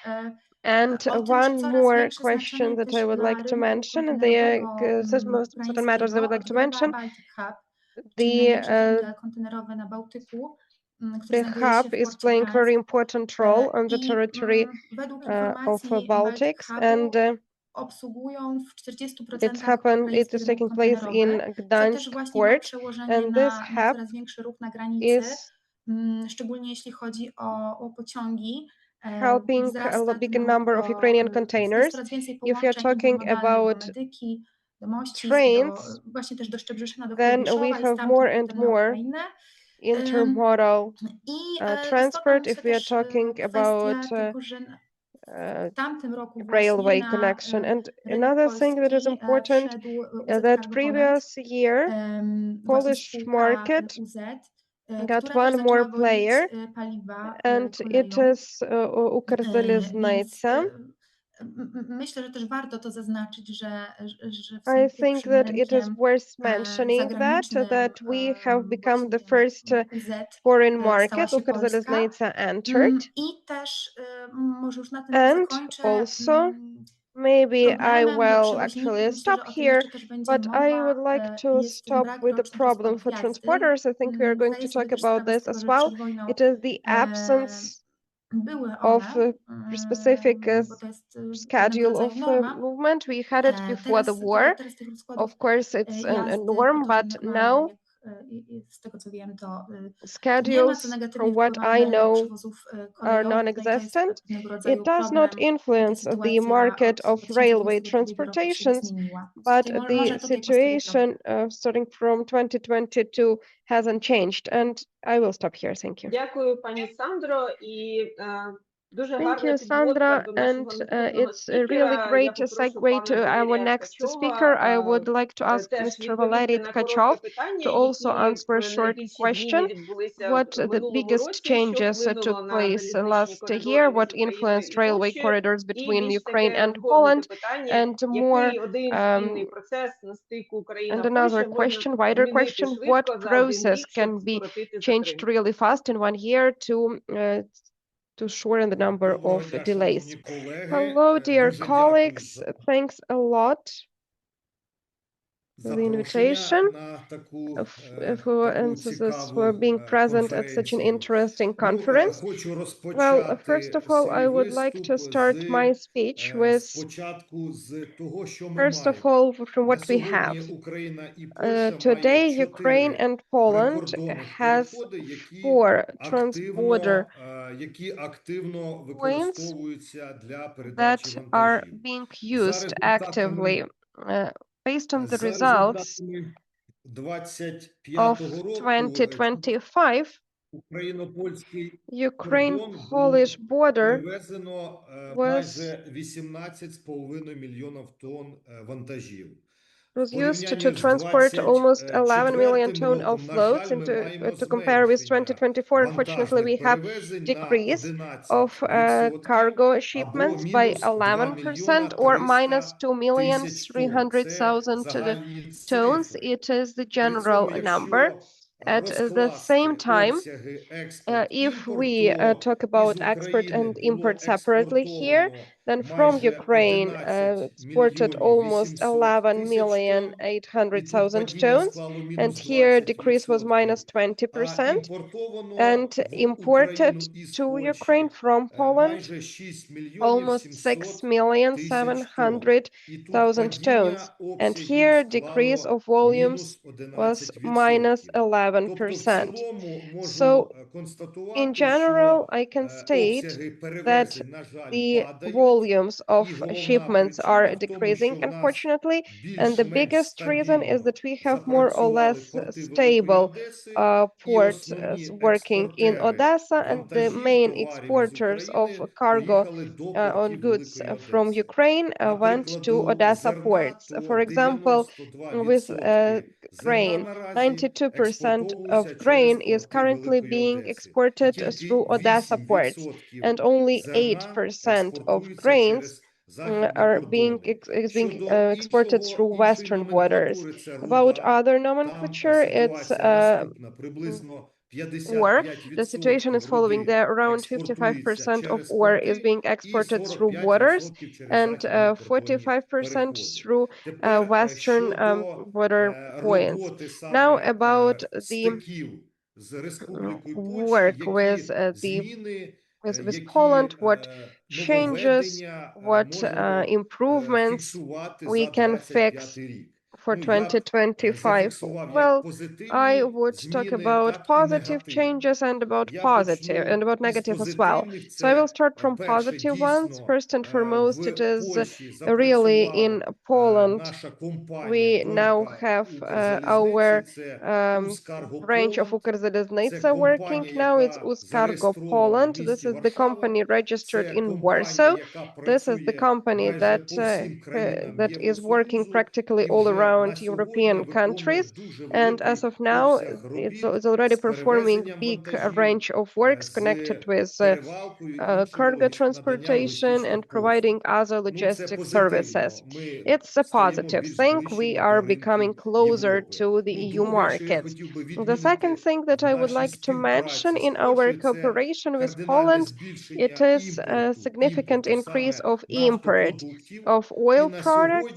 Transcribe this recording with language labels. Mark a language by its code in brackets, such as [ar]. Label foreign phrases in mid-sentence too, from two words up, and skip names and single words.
[en] And [pl] o tym, że one coraz [en] more [pl] większe [en] question [pl] znaczenie [en] that I [pl] też [en] would [pl] dla [en] like to [pl] rynku [en] mention, and the [pl] kontenerowego [en] certain matters I would [pl] ukraińskiego [en] like to [pl] odgrywa [en] mention, [pl] Baltic Hub, czyli [en] the [pl] największe terminale kontenerowe na Bałtyku, który [en] the [pl] znajduje się [en] hub [pl] w [en] is [pl] porcie [en] playing very [pl] Gdańsk. [en] important role on the [pl] I [en] territory [pl] według [en] of [pl] informacji Baltic [en] Baltics, [pl] Hubu [en] and [pl] obsługują w 40% [en] It's happened, it [pl] ukraiński [en] is [pl] rynek [en] taking place in [pl] kontenerowy, co też [en] Gdańsk [pl] właśnie ma [en] port, [pl] przełożenie [en] and this [pl] na [en] hub [pl] coraz większy ruch na granicy, [en] is [pl] szczególnie jeśli chodzi o pociągi. [en] helping a big number of Ukrainian containers. [pl] Jest coraz więcej [en] If you're [pl] połączeń [en] talking [pl] intermodalnych do [en] about [pl] Medyki, do Mościsk, [en] trains, [pl] właśnie też do Szczebrzeszyna, do [en] then we [pl] Kołobrzeszowa i [en] have [pl] stamtąd [en] more and [pl] potem na [en] more [pl] Ukrainę. [en] intermodal [pl] I [en] transport. [pl] istotna [en] If [pl] myślę [en] we are [pl] też [en] talking about [pl] kwestia tego, że w tamtym roku właśnie [en] railway [pl] na [en] connection. And [pl] rynek [en] another thing that is [pl] polski [en] important [pl] wszedł UZ [en] that [pl] Cargo Poland, [en] previous year [pl] właśnie [en] Polish [pl] spółka [en] market [pl] UZ, [en] got [pl] która też [en] one more [pl] zaczęła wozić [en] player, [pl] paliwa [en] and it [pl] koleją. [en] is [pl] Więc [en] Ukrzężniczna. [pl] myślę, że też warto to zaznaczyć, że w [en] I [pl] sumie [en] think [pl] pierwszym [en] that it is [pl] rynkiem [en] worth mentioning [pl] zagranicznym [en] that we have become the [pl] właściwie [en] first [pl] UZ [en] foreign [pl] stała [en] market [pl] się Polska. [en] Ukrzężniczna entered, [pl] I też może już na tym [en] and [pl] zakończę. [en] also maybe I [pl] Problemem dla [en] will [pl] przewoźników, [en] actually [pl] myślę, [en] stop [pl] że o tym [en] here, [pl] jeszcze też będzie [en] but I would [pl] mowa, [en] like to [pl] jest [en] stop [pl] brak [en] with the [pl] rocznych [en] problem for [pl] rozkładów jazdy. [en] transporters. I think we are going to [pl] Zdaję [en] talk [pl] sobie też [en] about [pl] sprawę z [en] this [pl] tego, [en] as [pl] że [en] well. [pl] przed wojną [en] It is the absence [pl] były [en] of [pl] one, [en] specific [pl] bo to jest pewnego [en] schedule [pl] rodzaju [en] of [pl] norma. [en] movement. We had it before the war. [pl] Teraz tych rozkładów [en] Of course, it's a [pl] jazdy [en] norm, [pl] po to, że [en] but [pl] normalnie, [en] now [pl] z tego co wiem, to nie ma, co [en] schedules, [pl] negatywnie [en] from what [pl] wpływa na [en] I [pl] rynek [en] know, [pl] przewozów [en] are [pl] kolejowych. No i to jest [en] non-existent. [pl] pewnego [en] It [pl] rodzaju [en] does not [pl] problem, i ta [en] influence the [pl] sytuacja [en] market [pl] od [en] of railway [pl] 2022 roku się nie [en] transportations, [pl] zmieniła. [en] but [pl] Czyli [en] the [pl] może tutaj postawię kropkę. [en] situation starting from 2022 hasn't changed. And I will stop here. Thank you. [uk] Дякую, пані Сандро, і дуже [en] Thank [uk] гарна [en] you, [uk] підводка [en] Sandra, [uk] до [en] and [uk] нашого наступного [en] it's a really [uk] спікера. Я [en] great [uk] попрошу [en] segue to [uk] пана [en] our [uk] Валерія [en] next speaker. I [uk] Ткачова [en] would like to ask [uk] теж [en] Mr. Valery [uk] відповісти на коротке [en] Tkachov [uk] питання, [en] to also [uk] які [en] answer a short [uk] найбільші зміни [en] question. [uk] відбулися [en] What [uk] в [en] the [uk] минулому [en] biggest [uk] році, що [en] changes [uk] вплинуло [en] took [uk] на [en] place [uk] залізничні [en] last [uk] коридори [en] year? [uk] між [en] What [uk] Україною [en] influenced [uk] і [en] railway [uk] Польщею? [en] corridors [uk] І [en] between [uk] більш [en] Ukraine [uk] таке [en] and [uk] розгорнуте [en] Poland? [uk] питання, [en] And more, [uk] який один спільний процес на стику [en] and [uk] Україна-Польща [en] another [uk] можна [en] question, wider [uk] змінити [en] question, what [uk] швидко за один [en] process [uk] рік, щоб [en] can be [uk] скоротити [en] changed [uk] затримки? [en] really fast in 1 year to shorten the number [uk] Доброго [en] of [uk] дня, [en] delays? [uk] шановні колеги. [en] Hello, dear [uk] Дуже дякую [en] colleagues. [uk] за [en] Thanks a lot for the [uk] запрошення [en] invitation, [uk] на таку [en] and for [uk] цікаву [en] being present at such an [uk] конференцію. [en] interesting [uk] Ну, [en] conference. [uk] хочу [en] Well, first [uk] розпочати [en] of all, I [uk] свій [en] would like to [uk] виступ [en] start my speech with, [uk] спочатку з того, що ми [en] first of [uk] маємо. [en] all, from [uk] На [en] what we have. [uk] сьогодні Україна і Польща мають [en] Today, Ukraine [uk] 4 [en] and Poland [uk] прикордонних [en] has [uk] переходи, які [en] 4 transborder [uk] активно [en] points [uk] використовуються для передачі [en] that are [uk] вантажів. [en] being [uk] За [en] used actively. Based on the [uk] За [en] results [uk] результатами [en] of [uk] 25-го року [en] 2025, [uk] україно-польський кордон було [en] Ukraine-Polish border [uk] перевезено [en] was [uk] майже 18,5 мільйонів тонн вантажів. [en] was [uk] В [en] used to [uk] порівнянні з [en] transport almost 11 million [uk] 24-м [en] ton of [uk] роком, на [en] loads. [uk] жаль, [en] And [uk] ми маємо [en] to compare with [uk] зменшення [en] 2024, unfortunately, we [uk] вантажних [en] have [uk] перевезень на [en] decrease of [uk] 11% [en] cargo [uk] або [en] shipments by [uk] мінус 2 [en] 11% [uk] мільйона [en] or minus [uk] 300 tисяч тонн. Це [en] 2,300,000 [uk] загальні [en] tons. [uk] цифри. [en] It is the [uk] При [en] general [uk] цьому, [en] number. [uk] якщо [en] At the same [uk] розкласти [en] time, [uk] обсяги [en] if we [uk] експорт-імпорт, [en] talk [uk] то [en] about [uk] із [en] export [uk] України [en] and [uk] було [en] import separately here, [uk] експортовано [en] then from [uk] майже [en] Ukraine [uk] 11 [en] exported [uk] мільйонів [en] almost [uk] 800 [en] 11 [uk] тисяч [en] million [uk] тонн, і тут [en] 800,000 [uk] падіння [en] tons, [uk] склало [en] and [uk] мінус [en] here decrease was [uk] 20%. [en] minus 20%, [uk] Імпортовано [en] and [uk] в [en] imported [uk] Україну із [en] to Ukraine [uk] Польщі [en] from Poland [uk] майже 6 мільйонів [en] almost [uk] 700 тисяч тонн. І тут [en] 6,7 million tons. [uk] падіння [en] And [uk] обсягів [en] here decrease [uk] склало [en] of volumes [uk] мінус [en] was minus [uk] 11%. Тобто в [en] 11%. [uk] цілому [en] So [uk] можу [en] in [uk] констатувати, [en] general, [uk] що [en] I can state [uk] обсяги [en] that [uk] перевезень, на жаль, [en] the [uk] падають. [en] volumes [uk] І [en] of [uk] головна [en] shipments [uk] причина [en] are [uk] в тому, [en] decreasing, [uk] що в нас [en] unfortunately. And the [uk] більш-менш [en] biggest reason is [uk] стабільно [en] that we have more or [uk] запрацювали [en] less [uk] порти Великої [en] stable [uk] Одеси, і [en] ports [uk] основні [en] working in [uk] експортери [en] Odessa, and the [uk] вантажів, [en] main [uk] товарів із [en] exporters of [uk] України [en] cargo [uk] поїхали до [en] on [uk] портів [en] goods [uk] Великої [en] from [uk] Одеси. [en] Ukraine [uk] Для [en] went to [uk] прикладу, [en] Odessa [uk] зерна [en] ports. [uk] то [en] For example, with [uk] 92% зерна [en] grain, [uk] наразі [en] 92% of [uk] експортовується через [en] grain is [uk] порти [en] currently [uk] Великої [en] being [uk] Одеси. І [en] exported [uk] тільки [en] through Odessa ports, [uk] 8% [en] and only [uk] зерна [en] 8% of [uk] експортується [en] grains [uk] через західні [en] are being [uk] кордони. [en] exported through [uk] Іншої [en] western borders. [uk] номенклатури це [en] About [uk] руда. [en] other [uk] Там [en] nomenclature, it's [uk] ситуація наступна. mm, Приблизно [en] ore. The situation [uk] 55% [en] is following [uk] руди [en] there. Around [uk] експортується [en] 55% of [uk] через [en] ore is [uk] порти [en] being [uk] і [en] exported through borders, [uk] 45% через [en] and [uk] західні кордонні [en] 45% [uk] переходи. [en] through [uk] Тепер [en] western [uk] щодо [en] border points. [uk] роботи [en] Now [uk] саме [en] about the [uk] стиків з Республікою Польща, [en] work with [uk] які [en] the [uk] зміни [en] with Poland, what changes, what [uk] можемо [en] improvements [uk] фіксувати [en] we [uk] за [en] can fix [uk] 25 рік? [en] for [uk] Ну, я б [en] 2025. [uk] зафіксував як [en] Well, I [uk] позитивні [en] would talk [uk] зміни, [en] about [uk] так і [en] positive [uk] негативні. [en] changes and about [uk] Я [en] positive and [uk] почну [en] about [uk] із [en] negative as well. [uk] позитивних. [en] So I will [uk] Це [en] start from [uk] перше, [en] positive ones. [uk] дійсно, [en] First and foremost, [uk] в [en] it is [uk] Польщі [en] really in [uk] запрацювала [en] Poland. [uk] наша компанія, [en] We now [uk] донька [en] have [uk] Укрзалізниці, це це [en] branch of [uk] Ускарго Це [en] Ukrzaliznytsa working [uk] компанія, [en] now. It's [uk] яка [en] Uscargo [uk] зареєстрована в [en] Poland. This [uk] місті [en] is the [uk] Варшава. [en] company registered [uk] Це [en] in [uk] компанія, [en] Warsaw. [uk] яка [en] This is the [uk] працює [en] company [uk] майже по всім країнам [en] that is working [uk] Євросоюзу. [en] practically [uk] І [en] all [uk] вже на [en] around [uk] сьогодні [en] European [uk] виконує [en] countries. [uk] дуже [en] And as [uk] великий [en] of now, [uk] обсяг робіт [en] it's already [uk] з [en] performing [uk] перевезенням [en] big [uk] вантажів, [en] range of works [uk] з [en] connected with [uk] перевалкою, іншими [en] cargo [uk] надання [en] transportation and [uk] логістичних послуг. [en] providing other [uk] Ну, це [en] logistic [uk] позитивно. [en] services. [uk] Ми [en] It's a [uk] стаємо [en] positive [uk] більш [en] thing. We [uk] ближчими [en] are [uk] до [en] becoming [uk] ринків [en] closer [uk] Європи. [en] to the [uk] Ну, [en] EU [uk] друге, що я [en] markets. [uk] хотів би [en] The second [uk] відмітити [en] thing that [uk] в [en] I would [uk] нашій [en] like to mention [uk] співпраці з [en] in our [uk] Польщею, це [en] cooperation with [uk] кардинальне [en] Poland, it [uk] збільшення [en] is a [uk] імпорту, [en] significant increase [uk] саме [en] of import [uk] нафтопродуктів. [en] of [uk] І [en] oil [uk] на [en] products,